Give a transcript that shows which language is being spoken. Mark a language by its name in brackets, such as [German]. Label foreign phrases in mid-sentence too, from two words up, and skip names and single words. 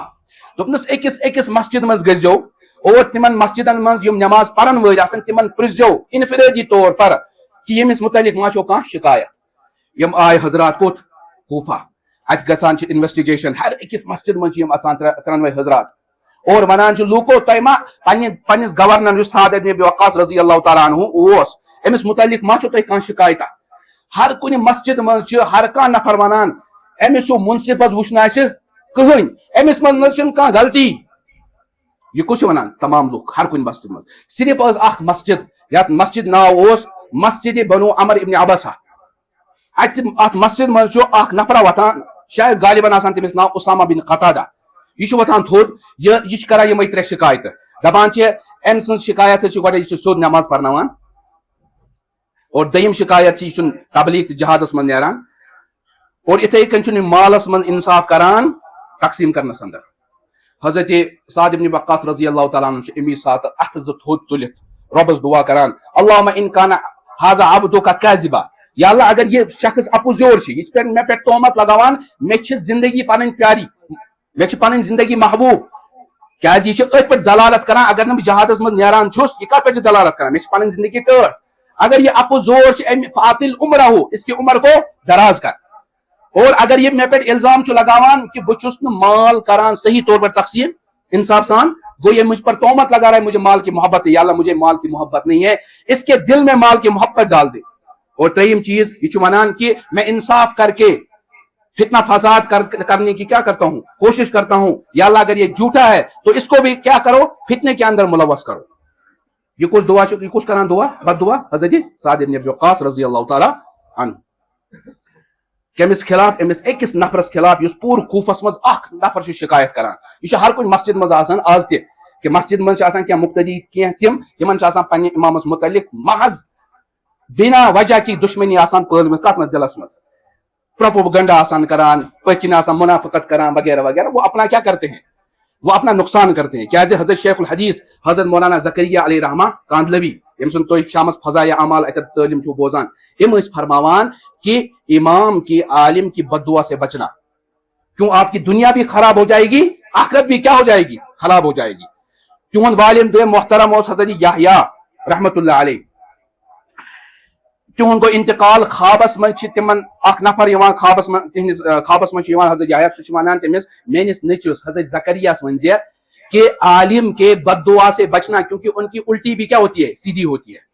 [Kashmiri] دوٚپنَس أکِس مسجد منٛز گٔژھۍزیو اور تِمن مسجدن منٛز یِم نماز پرن وٲلۍ آسن تِمن پرٛژھزیو انفرٲدی طور پر کہ ییٚمِس متعلق ما چھو کانٛہہ شکایت. یم آئے حضرات کوٚت؟ کوفہ. اتہِ گژھان چھِ انویسٹگیشن. ہر أکِس مسجد منٛز چھِ یِم اژان 3 حضرات اور ونان چھِ لوٗکو تۄہہِ ما پننِس گورنر یُس سعد بن ابی وقاص رضی اللہ تعالیٰ عنہ اوس أمِس متعلق ما چھو تۄہہِ کانٛہہ شکایتہ. ہر کُنہِ مسجد منٛز چھِ ہر کانٛہہ نفر ونان أمِس ہیوٗ منصف حظ وٕچھ نہٕ اَسہِ کٕہٕنۍ، أمِس منٛز نہ چھنہٕ کانٛہہ غلطی. یہ کُس چھُ ونان؟ تمام لوٗکھ ہر کُنہِ مسجد منٛز. صرف ٲس اکھ مسجد یتھ مسجد ناو اوس مسجد بنو عمر ابن عبسہ. ات مسجد منٛز چھُ اکھ نفرا وتھان شاید غالباً آسان تٔمِس ناو اسامہ بن قتادہ. یہ چھُ وتھان تھوٚد یہ چھُ کران یِمے 3 شکایتہٕ. دپان چھِ أمۍ سٕنٛز شکایت چھِ گۄڈٕ یہِ چھُ سیوٚد نماز پرناوان اور دوٚیِم شکایت چھِ یہِ چھُنہٕ تبلیغ تہٕ جہادس منٛز نیران اور اتھے کٔنۍ چھُنہٕ یہِ مالس منٛز انصاف کران تقسیٖم کرنس اندر. حضرت سعد بن وقاص رضی اللہ تعالیٰ عنہ چھُ امی ساتہٕ اتھٕ 2 تھوٚد تُلِتھ رۄبس دعا کران [Arabic] اللہُمہ ان کان ھذا عبدک کاذبا. [Kashmiri] یا اللہ اگر یہ شخص اپُز یور چھُ، یہِ چھُ مےٚ پٮ۪ٹھ تہمت لگاوان، مےٚ چھِ زندگی پنٕنۍ پیاری، مےٚ چھِ پنٕنۍ زندگی محبوب. کیازِ یہِ چھُ أتھۍ پٮ۪ٹھ دلالت کران اگر نہٕ بہٕ جہادس منٛز نیران چھُس یہِ کتھ پٮ۪ٹھ چھِ دلالت کران؟ مےٚ چھِ پنٕنۍ زندگی ٹٲٹھ. اگر یہ اپُز یور چھُ امہِ [Arabic] فاطل عمرہ [Urdu] اس کی عمر کو دراز کر. [Kashmiri] اور اگر یہ مےٚ پٮ۪ٹھ الزام چھُ لگاوان کہ بہٕ چھُس نہٕ مال کران صحیح طور پر تقسیم انصاف سان، [Urdu] گو یہ مجھ پر تہمت لگا رہا ہے مجھے مال کی محبت ہے. یا اللہ مجھے مال کی محبت نہیں ہے، اس کے دل میں مال کی محبت ڈال دے. اور 3 چیز [Kashmiri] یہ چھُ ونان [Urdu] کہ میں انصاف کر کے فتنہ فساد کرنے کی کیا کرتا ہوں، کوشش کرتا ہوں. یا اللہ اگر یہ جھوٹا ہے تو اس کو بھی کیا کرو، فتنے کے اندر ملوث کرو. [Kashmiri] یہ کچھ دعا یہ کچھ کران دعا بد دعا حضرت سعد بن ابی وقاص رضی اللہ تعالیٰ عنہ. کمس خلاف؟ امس أکِس نفرس خلاف یُس پوٗرٕ کوفس منٛز اکھ نفر چھُ شکایت کران. یہ چھُ ہر کُنہِ مسجد منٛز آسان آز تہِ کہ مسجد منٛز چھِ آسان کینٛہہ مقتدی کینٛہہ تِم یِمن چھُ آسان پننہِ امامس متعلق محض [Urdu] بنا وجہ کی دشمنی [Kashmiri] آسان پٲلمٕژ کتھ منٛز دلس منٛز، پروپوگنڈا آسان کران، پٔتۍ کِنۍ آسان منافقت کران وغیرہ وغیرہ. [Urdu] وہ اپنا کیا کرتے ہیں؟ وہ اپنا نقصان کرتے ہیں. [Kashmiri] کیازِ حضرت شیخ الحدیث حضرت مولانا زکریا علیہ رحمہ کاندلوی یم سن تُہۍ شامس فضائع اعمال اتت تعلیم چھو بوزان، یم ٲسۍ فرماوان کہ [Urdu] امام کی عالم کی بد دعا سے بچنا. کیوں؟ آپ کی دنیا بھی خراب ہو جائے گی، آخرت بھی کیا ہو جائے گی؟ خراب ہو جائے گی. [Kashmiri] تہند والم دویم محترم اوس حضرت یحییٰ رحمۃ اللہ علیہ. تہند گو انتقال خوابس من تمن اخ نفر یوان خوابس من تہندس خوابس من یوان حضرت یحییٰ سہ ونان تمس میانس نیچوس حضرت زکریاس ون زِ [Urdu] کہ عالم کے بد دعا سے بچنا کیونکہ ان کی الٹی بھی کیا ہوتی ہے؟ سیدھی ہوتی ہے.